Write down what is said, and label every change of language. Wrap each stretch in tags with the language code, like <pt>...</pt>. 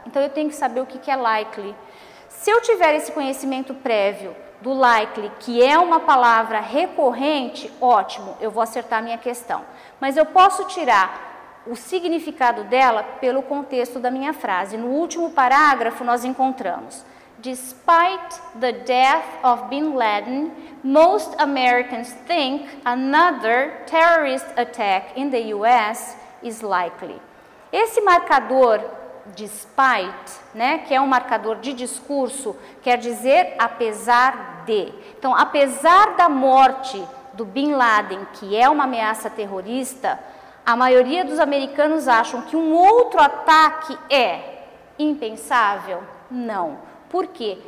<pt>Então eu tenho que saber o que é likely. Se eu tiver esse conhecimento prévio do likely, que é uma palavra recorrente, ótimo, eu vou acertar a minha questão. Mas eu posso tirar o significado dela pelo contexto da minha frase. No último parágrafo nós encontramos</pt> <en>Despite the death of Bin Laden, most Americans think another terrorist attack in the US is likely.</en> <pt>Esse marcador despite, né, que é um marcador de discurso, quer dizer apesar de. Então, apesar da morte do Bin Laden, que é uma ameaça terrorista, a maioria dos americanos acham que um outro ataque é impensável? Não. Por quê?</pt>